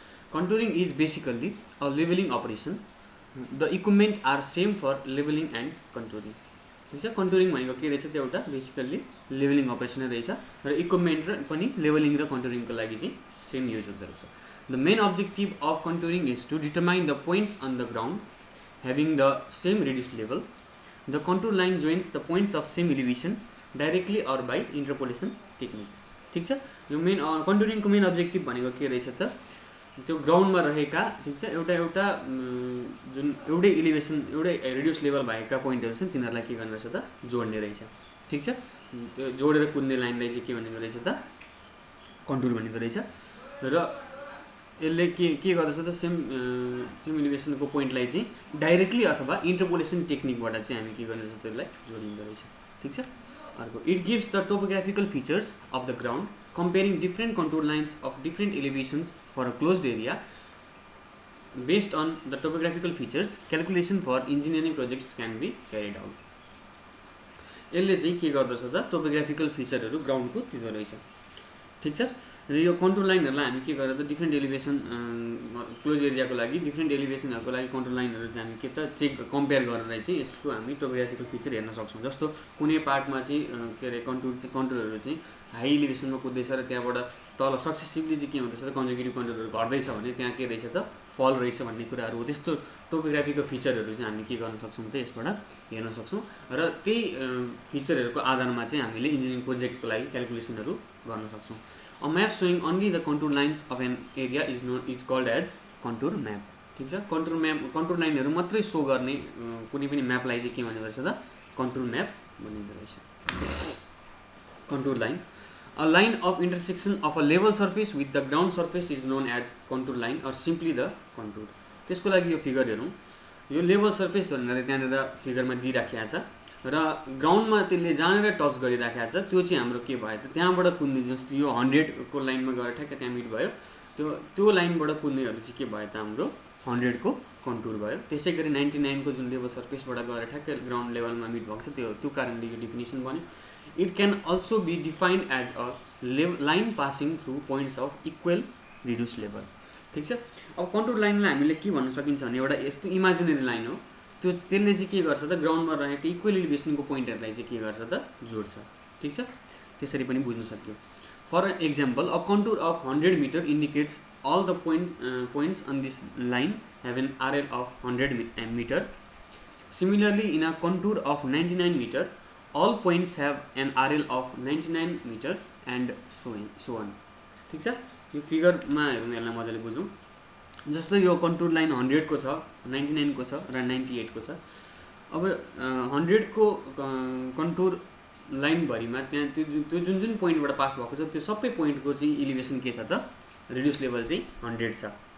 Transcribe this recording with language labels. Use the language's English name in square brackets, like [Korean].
[English] Contouring is basically a leveling operation. The equipment are same for leveling and contouring. [Nepali] Contouring भनेको के रहेछ त्यो एउटा बेसिकली लेभलिङ अपरेसन रहेछ र इक्विपमेन्ट र पनि लेभलिङ र कन्टुरिङको लागि चाहिँ सेम युज हुँदो रहेछ। [English] The main objective of contouring is to determine the points on the ground having the same radius level. The contour line joins the points of same elevation directly or by interpolation technique. [Nepali] ठिक छ, यो main कन्टुरिङको main objective भनेको के रहेछ त त्यो ग्राउन्डमा रहेका ठिक छ एउटा जुन एउटै इलिभेसन एउटै रेडियस लेभल भएका पोइन्टहरू छन् तिनीहरूलाई के गर्नु रहेछ त जोड्ने रहेछ। ठिक छ, त्यो जोडेर कुद्ने लाइनलाई चाहिँ के भनिँदो रहेछ त कन्टुर भनिँदो रहेछ र यसले के गर्दछ त सेम इलिभेसनको पोइन्टलाई चाहिँ डाइरेक्टली अथवा इन्टरपोलेसन टेक्निकबाट चाहिँ हामी के गर्नु रहेछ त्यसलाई जोडिँदो रहेछ। ठिक छ, अर्को [English] It gives the topographical features of the ground comparing different contour lines of different elevations for a closed area. Based on the topographical features, calculation for engineering projects can be carried out. [Nepali] यसले चाहिँ के गर्दछ त topographical फिचरहरू ग्राउन्डको दिँदो रहेछ। ठिक छ, र यो कन्टुर लाइनहरूलाई हामी के गरेर त डिफ्रेन्ट एलिभेसन क्लोज एरियाको लागि डिफ्रेन्ट एलिभेसनहरूको लागि कन्टुर लाइनहरू चाहिँ हामी के त कम्पेयर गरेर चाहिँ यसको हामी टोपोग्राफिकल फिचर हेर्न सक्छौँ। जस्तो कुनै पार्टमा चाहिँ के अरे कन्टुरहरू चाहिँ हाई इलिभेसनमा कुद्दैछ र त्यहाँबाट तल सक्सेसिभली चाहिँ के हुँदैछ त कन्जर्भेटिभ कन्टुरहरू घट्दैछ भने त्यहाँ के रहेछ त फल रहेछ भन्ने कुराहरू हो। त्यस्तो टोपोग्राफीको फिचरहरू चाहिँ हामी के गर्न सक्छौँ त यसबाट हेर्न सक्छौँ र त्यही फिचरहरूको आधारमा चाहिँ हामीले इन्जिनियरिङ प्रोजेक्टको लागि क्यालकुलेसनहरू गर्न सक्छौँ। [English] A map showing only the contour lines of an area is called as contour map. [Nepali] ठिक छ, कन्टुर लाइनहरू मात्रै सो गर्ने कुनै पनि म्यापलाई चाहिँ के भनिँदो रहेछ त कन्टुर म्याप भनिँदो रहेछ। [English] Contour line A line of intersection of a level surface with the ground surface is known as contour line or simply the contour. [Nepali] त्यसको लागि यो फिगर हेरौँ, यो लेभल सर्फेस भनेर त्यहाँनिर फिगरमा दिइराखेको छ र ग्राउन्डमा त्यसले जहाँनिर टच गरिराखेको छ त्यो चाहिँ हाम्रो के भयो त त्यहाँबाट कुद्ने जस्तो यो 100 को लाइनमा गएर ठ्याक्क त्यहाँ मिट भयो त्यो लाइनबाट कुद्नेहरू चाहिँ के भयो त हाम्रो 100 को कन्टुर भयो। त्यसै गरी 99 को जुन लेभल सर्फेसबाट गएर ठ्याक्क ग्राउन्ड लेभलमा मिट भएको छ त्यो कारणले यो डेफिनेसन बन्यो। [English] It can also be defined as a line passing through points of equal reduced level. [Nepali] ठिक छ, अब कन्टुर लाइनलाई हामीले के भन्न सकिन्छ भने एउटा यस्तो इमेजिनरी लाइन हो त्यसले चाहिँ के गर्छ त ग्राउन्डमा रहेको इक्वल इलिभेसनको पोइन्टहरूलाई चाहिँ के गर्छ त जोड्छ। ठिक छ, त्यसरी पनि बुझ्न सकियो। [English] For example a contour of 100 metre indicates all the points on this line have an RL of 100 metre. Similarly in a contour of 99 metre all points have an RL of 99 meter and so on. [Nepali] ठिक छ, यो फिगरमा हेरौँ यसलाई मजाले बुझौँ। जस्तो यो contour line 100 को छ 99 को छ र 98 को छ। अब 100 को कन्टुर लाइनभरिमा त्यहाँ त्यो जुन पोइन्टबाट पास भएको छ त्यो सबै पोइन्टको चाहिँ इलिभेसन के छ त रेडियस लेभल चाहिँ 100 छ।